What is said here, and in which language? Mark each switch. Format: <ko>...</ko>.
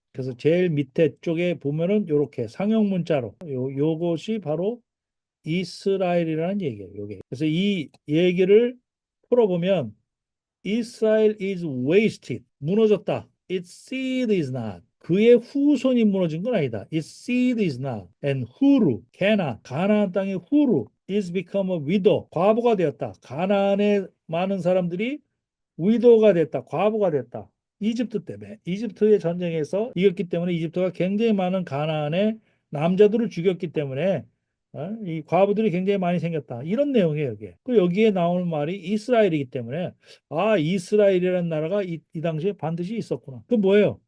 <ko>그래서 제일 밑에 쪽에 보면은 이렇게 상형 문자로 요것이 바로 이스라엘이라는 얘기예요. 요게. 그래서 이 얘기를 풀어보면</ko> <en>Israel is wasted.</en> <ko>무너졌다.</ko> <en>Its seed is not.</en> <ko>그의 후손이 무너진 건 아니다.</ko> <en>Its seed is not. And Huru,</en> <ko>가나안 땅의 후루</ko> <en>is become a widow.</en> <ko>과부가 되었다. 가나안의 많은 사람들이 위도가 됐다. 과부가 됐다. 이집트 때문에. 이집트의 전쟁에서 이겼기 때문에 이집트가 굉장히 많은 가나안의 남자들을 죽였기 때문에 이 과부들이 굉장히 많이 생겼다. 이런 내용이에요, 여기에. 그 여기에 나오는 말이 이스라엘이기 때문에 이스라엘이라는 나라가 이 당시에 반드시 있었구나. 그 뭐예요?</ko>